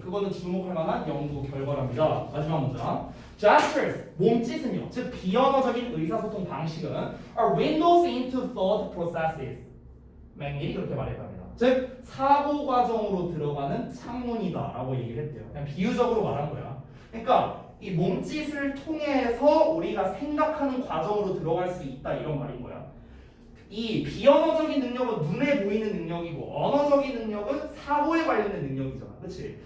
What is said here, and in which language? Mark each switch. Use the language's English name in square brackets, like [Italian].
[Korean] 그거는 주목할 만한 연구 결과랍니다. 마지막 문장. [English] Gestures, [Korean] 몸짓은요, 즉 비언어적인 의사소통 방식은 [English] are windows into thought processes. [Korean] 맥밀이 그렇게 말했답니다. 즉 사고 과정으로 들어가는 창문이다라고 얘기를 했대요. 그냥 비유적으로 말한 거야. 그러니까 이 몸짓을 통해서 우리가 생각하는 과정으로 들어갈 수 있다 이런 말인 거야. 이 비언어적인 능력은 눈에 보이는 능력이고 언어적인 능력은 사고에 관련된 능력이잖아. 그렇지?